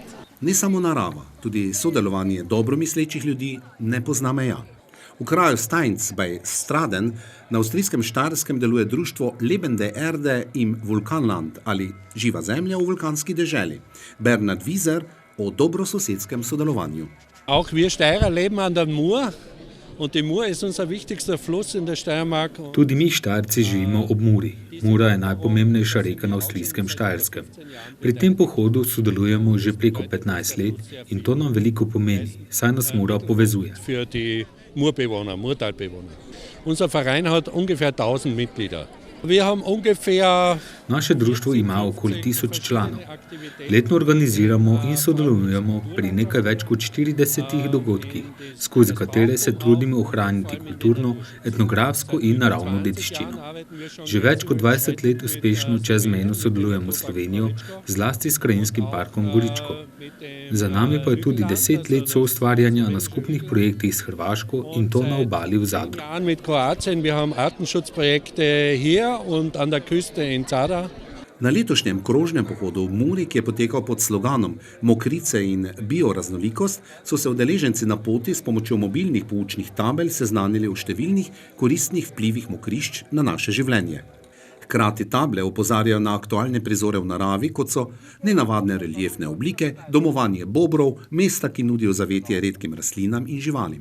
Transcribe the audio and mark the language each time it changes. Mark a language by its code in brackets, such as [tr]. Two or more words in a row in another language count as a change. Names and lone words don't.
[sl] Ne samo narava, tudi sodelovanje dobromislečih ljudi ne pozna meja. V kraju Steinz bei Straden na avstrijskem Štajerskem deluje društvo Lebende Erde im Vulkanland ali Živa zemlja v vulkanski deželi. Bernhard Wieser o dobrososedskem sodelovanju. [de] Auch wir Steirer leben an der Mur. Und die Mur ist unser wichtigster Fluss in der Steiermark. [sl] Tudi mi Štajerci živimo ob Muri. Mura je najpomembnejša reka na avstrijskem Štajerskem. Pri tem pohodu sodelujemo že preko 15 let in to nam veliko pomeni, saj nas Mura povezuje. [de] Für die Murbewohner, Murtalbewohner. Unser Verein hat ungefähr 1000 Mitglieder. Wir haben ungefähr [sl] Naše društvo ima okoli 1000 članov. Letno organiziramo in sodelujemo pri nekaj več kot 40 dogodkih, skozi katere se trudimo ohraniti kulturno, etnografsko in naravno dediščino. Že več kot 20 let uspešno čezmejno sodelujemo s Slovenijo, zlasti s Krajinskim parkom Goričko. Za nami pa je tudi 10 let soustvarjanja na skupnih projektih s Hrvaško in to na obali v Zadru. [de] mit Kroatien, wir haben Artenschutzprojekte hier und an der Küste in Zadar. [sl] Na letošnjem krožnem pohodu v Muri, ki je potekal pod sloganom Mokrice in bioraznolikost, so se udeleženci na poti s pomočjo mobilnih poučnih tabel seznanili o številnih koristnih vplivih mokrišč na naše življenje. Hkrati table opozarjajo na aktualne prizore v naravi, kot so nenavadne reliefne oblike, domovanje bobrov, mesta, ki nudijo zavetje redkim rastlinam in živalim.